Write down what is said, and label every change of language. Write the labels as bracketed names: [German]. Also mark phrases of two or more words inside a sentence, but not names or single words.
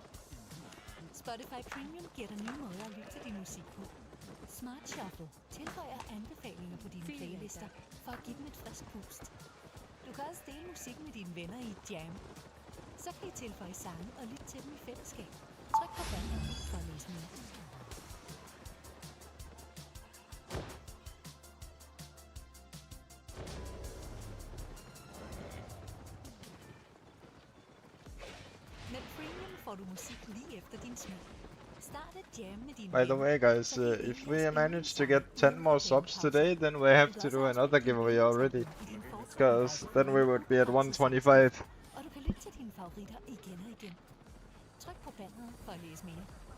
[Danish] Spotify Premium giver dig nye måder at lytte til din musik på. Smart Shuffle tilføjer anbefalinger på dine playlister for at give dem et frisk boost. Du kan også dele musik med dine venner i et jam. Så kan I tilføje sange og lytte til dem i fællesskab. Tryk på banneret for at læse mere. Med Premium får du musik lige efter din smag. Start et jam med dine [English] By the way, guys, if we manage to get 10 more subs today, then we have to do another giveaway already. Because then we would be at 125. [Danish] Og du kan lytte til dine favoritter igen og igen. Tryk på banneret for at læse mere.